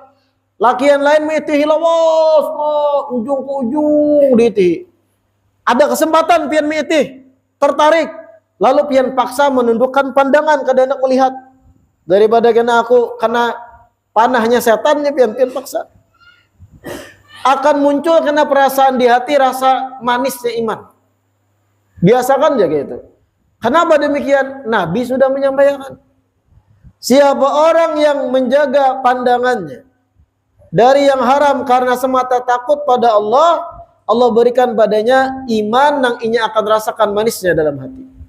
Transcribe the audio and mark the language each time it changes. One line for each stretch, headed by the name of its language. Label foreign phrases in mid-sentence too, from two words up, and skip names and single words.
Banjar: Lakian lain mengitihi lawas, ujung ke ujung diitihi. Ada kesempatan pian mengitih, tertarik, lalu pian paksa menundukkan pandangan kada hendak melihat. Daripada kena aku kena panahnya setannya pian-pian paksa. Akan muncul karena perasaan di hati rasa manisnya iman. Biasakan jaga itu. Kenapa demikian?
Indonesian: Nabi sudah menyampaikan. Siapa orang yang menjaga pandangannya dari yang haram karena semata takut pada Allah, Allah berikan padanya iman yang inya akan rasakan manisnya dalam hati.